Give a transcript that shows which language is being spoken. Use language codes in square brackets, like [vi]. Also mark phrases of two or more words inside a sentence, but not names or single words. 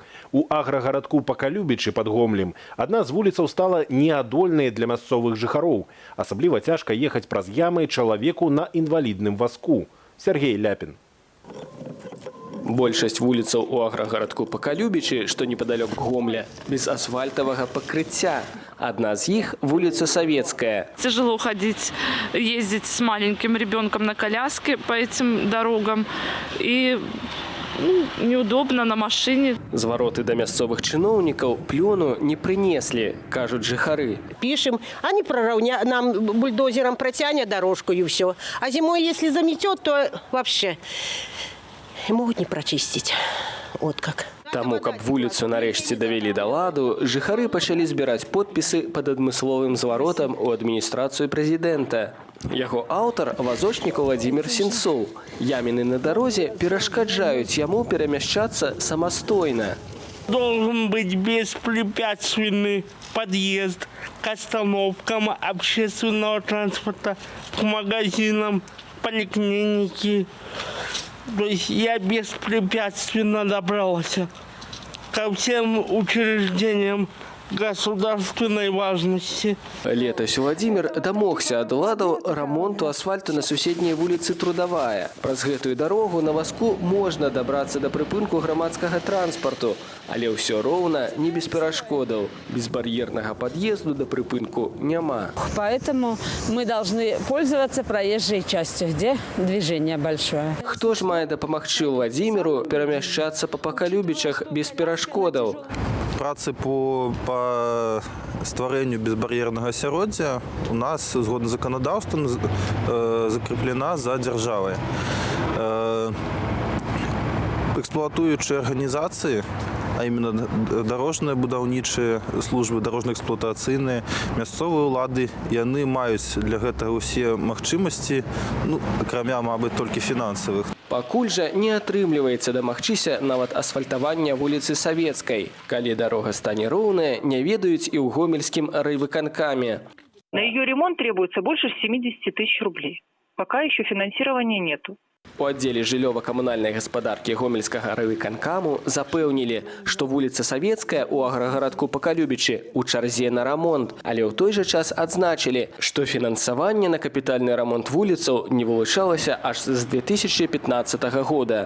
[be] У аграгарадку Пакалюбічы пад Гомлем адна з вуліцаў стала неадольнай для мясцовых жыхароў. Асабліва цяжка ехаць праз ямы чалавеку на інвалідным вазку. Сергей Ляпін. Большасць вуліцаў у аграгарадку Пакалюбічы, што непадалёк Гомля, без асфальтавага пакрыцця. Одна з іх – [ru] вулица Советская. Тяжело ходить, ездить с маленьким ребенком на коляске по этим дорогам. И неудобно на машине. [be] Звароты до мясцовых чыноўнікаў плёну не прынеслі, кажуць жыхары. [ru] Пишем, они нам бульдозером протянет дорожку и все. А зимой, если заметет, то вообще могут не прочистить. Вот как. [be] Таму, каб вуліцу нарэшце давялі да ладу, жыхары пачалі збіраць подпісы пад адмысловым зваротам у адміністрацыю прэзідэнта. Яго аўтар – вазочнік Владимир Сенцов. Яміны на дарозе перашкаджаюць яму перамяшчацца самастойна. [ru] Должен быть беспрепятственный подъезд к остановкам общественного транспорта, к магазинам, поликлинике. То есть я беспрепятственно добрался ко всем учреждениям государственной важности. [be] Летась Владимир дамогся ад ладаў рамонту асфальту на суседняй вуліцы Трудовая. Праз гэтую дарогу на вазку можна дабрацца да прыпынку грамадскага транспарту, але ўсё роўна не без перашкодаў. Безбар'ернага пад'езду да прыпынку няма. [ru] Поэтому мы должны пользоваться проезжей частью, где движение большое. [be] Хто ж мае дапамагчы Владимиру перамяшчацца па Пакалюбічах без перашкодаў? Працы по стварэнню безбар'ернага асяроддзя у нас, згодна з заканадаўствам, закрэплена за дзяржавай. Эксплуатуючыя арганізацыі, [ru] а именно [be] дорожныя будаўнічыя службы, дорожна-эксплуатацыйныя, мясцовыя ўлады, яны маюць для гэтага ўсе магчымасці, акрамя, мабыць, толькі фінансавых. Пакуль жа не атрымліваецца дамагчыся нават асфальтавання вуліцы Савецкай. Калі дарога стане роўная, не ведаюць і ў гомельскім райвыканкаме. [ru] На ее ремонт требуется больше 70 тысяч рублей. Пока еще финансирования нету. [be] У аддзеле жыллёва-камунальнай гаспадаркі гомельскага райвыканкаму запэўнілі, што вуліца Савецкая у аграгарадку Пакалюбічы у чарзе на рамонт, але ў той жа час адзначылі, што фінансаванне на капітальны рамонт вуліцаў не вылучалася аж з 2015 года.